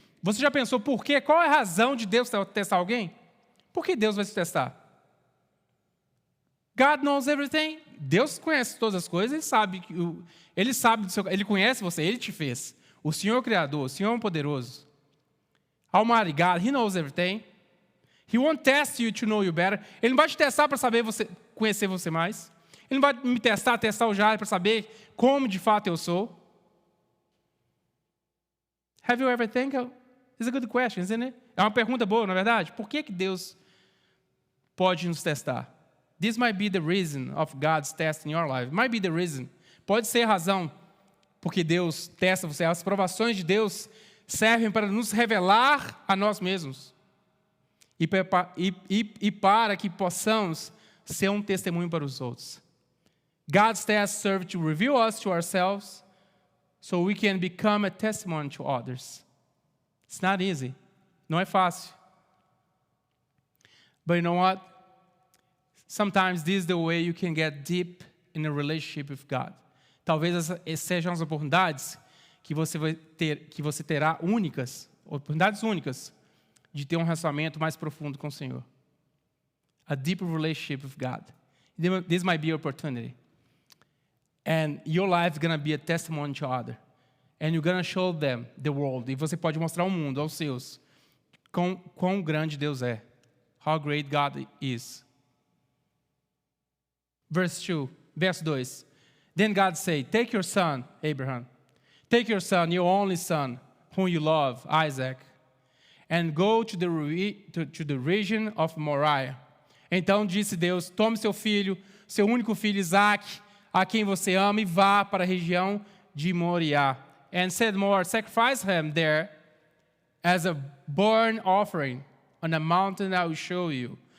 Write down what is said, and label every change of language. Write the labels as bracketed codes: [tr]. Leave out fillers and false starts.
[pt] Você já pensou por quê? Qual é a razão de Deus testar alguém? Por que Deus vai te testar? [en] God knows everything. [pt] Deus conhece todas as coisas, Ele sabe do seu, Ele conhece você, Ele te fez. O Senhor é o Criador, o Senhor é o poderoso. [en] Almighty God, He knows everything. He won't test you to know you better. [pt] Ele não vai te testar para conhecer você mais. Ele não vai me testar o Jair para saber como de fato eu sou. [en] Have you ever think? It's a good question, isn't it? [pt] É uma pergunta boa, não é verdade? Por que Deus pode nos testar? [en] This might be the reason of God's test in your life. Might be the reason. [pt] Pode ser a razão porque Deus testa você. As provações de Deus servem para nos revelar a nós mesmos. E para que possamos ser um testemunho para os outros. [en] God's tests serve to reveal us to ourselves so we can become a testimony to others. It's not easy. [pt] Não é fácil. [en] But you know what? Sometimes this is the way you can get deep in a relationship with God. [pt] Talvez essas sejam as oportunidades que você terá oportunidades únicas de ter um relacionamento mais profundo com o Senhor. [en] A deeper relationship with God. This might be your opportunity. And your life is going to be a testimony to others. And you're going to show them the world. [pt] E você pode mostrar ao mundo, aos seus, quão grande Deus é. [en] How great God is. Verse 2. Then God said, take your son, Abraham. Take your son, your only son, whom you love, Isaac, and go to the region of Moriah. [pt] Então disse Deus, tome seu filho, seu único filho Isaac, a quem você ama, e vá para a região de Moriá. [en] And said more, sacrifice him there as a burnt offering on a mountain I will show you.